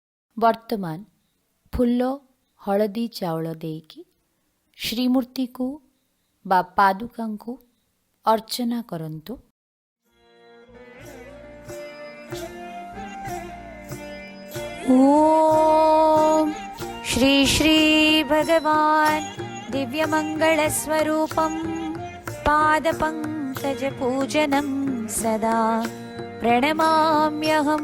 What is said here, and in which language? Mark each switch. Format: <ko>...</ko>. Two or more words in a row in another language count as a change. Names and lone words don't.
<or>ବର୍ତ୍ତମାନ ଫୁଲ ହଳଦୀ ଚାଉଳ ଦେଇକି ଶ୍ରୀମୂର୍ତ୍ତିକୁ ବା ପାଦୁକାଙ୍କୁ ଅର୍ଚ୍ଚନା କରନ୍ତୁ।</or> <sa>ॐ श्री श्री भगवान् दिव्यमङ्गलस्वरूपं पादपङ्कजपूजनं सदा प्रणमाम्यहम्।</sa>